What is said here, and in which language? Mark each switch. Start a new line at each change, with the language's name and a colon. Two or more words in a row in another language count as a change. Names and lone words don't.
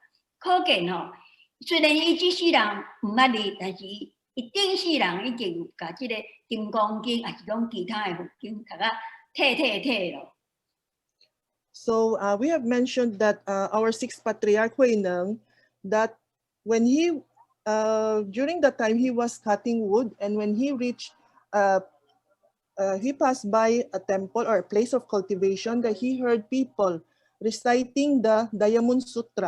Min Nan Chinese: 可见吼，虽然伊即世人毋捌字，但是伊顶世人已经有甲即个金刚经，还是讲其他的佛经读啊体咯。
English: So we have mentioned that our sixth patriarch Huineng, that when he during the time he was cutting wood, and when he reached he passed by a temple or a place of cultivation, that he heard people reciting the Diamond Sutra.